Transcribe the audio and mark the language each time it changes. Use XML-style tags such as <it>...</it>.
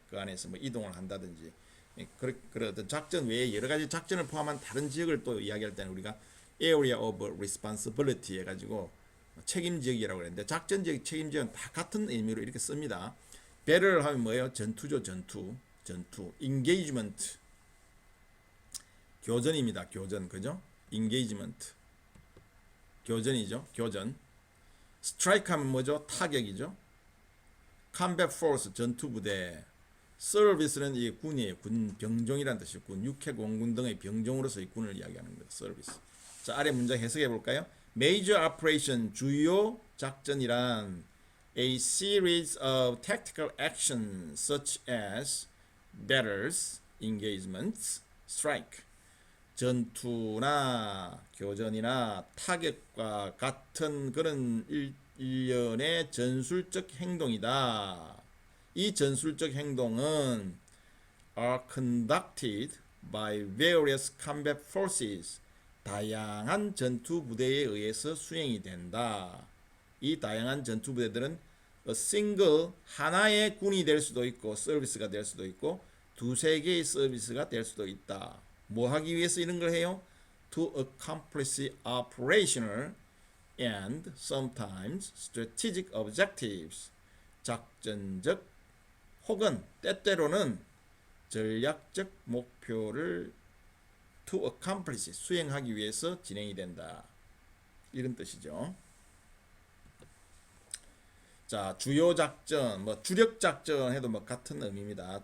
<ko>그 안에서 뭐 이동을 한다든지 그런 어떤 작전 외에 여러 가지 작전을 포함한 다른 지역을 또 이야기할 때는 우리가 Area of Responsibility 해가지고 책임 지역이라고 그랬는데 작전 지역, 책임 지역은 다 같은 의미로 이렇게 씁니다. 배를 하면 뭐예요? 전투죠. 전투. Engagement, 교전입니다. 교전, 그죠? Engagement, 교전이죠. 교전. Strike 하면 뭐죠? 타격이죠.</ko> <en>Combat Force, 전투부대.</en> <ko>Service는 이 군이에요. 군 병종이라는 뜻이에요. 군, 육해 공군 등의 병종으로서의 군을 이야기하는 거예요.</ko> <en>Service.</en> <ko>자, 아래 문장 해석해 볼까요?</ko> <en>Major operation,</en> <ko>주요 작전이란</ko> <en>a series of tactical actions such as battles, engagements, strike.</en> <ko>전투나 교전이나 타격과 같은 그런 일련의 전술적 행동이다. 이 전술적 행동은</ko> <en>are conducted by various combat forces.</en> <ko>다양한 전투 부대에 의해서 수행이 된다. 이 다양한 전투 부대들은 a single, 하나의 군이 될 수도 있고 서비스가 될 수도 있고 두세 개의 서비스가 될 수도 있다. 뭐 하기 위해서 이런 걸 해요?</ko> <en>To accomplish operational and sometimes strategic objectives.</en> <ko>작전적 혹은 때때로는 전략적 목표를</ko> <en>to accomplish,</en> <ko>수행하기 위해서 진행이 된다. 이런 뜻이죠. 자, 주요 작전, 뭐 주력 작전 해도 뭐 같은 의미입니다.</ko>